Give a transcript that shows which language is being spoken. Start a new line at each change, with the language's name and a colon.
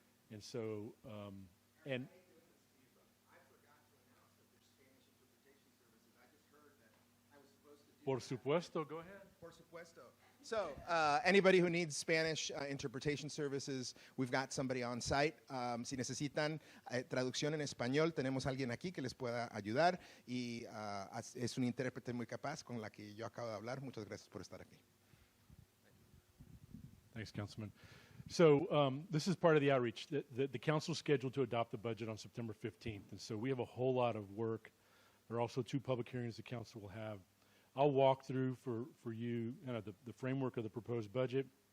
English: And so, and I forgot to announce that there's Spanish interpretation services. I just heard that I was supposed to do
Spanish: por supuesto,
English: go ahead.
Spanish: Por supuesto.
English: So, anybody who needs Spanish interpretation services, we've got somebody on site.
Spanish: Si necesitan traducción en español, tenemos alguien aquí que les pueda ayudar y es un intérprete muy capaz con la que yo acabo de hablar. Muchas gracias por estar aquí.
English: Thanks, Councilman. So this is part of the outreach. The council is scheduled to adopt the budget on September 15th, and so we have a whole lot of work. There are also 2 public hearings the council will have. I'll walk through for you the framework of the proposed budget.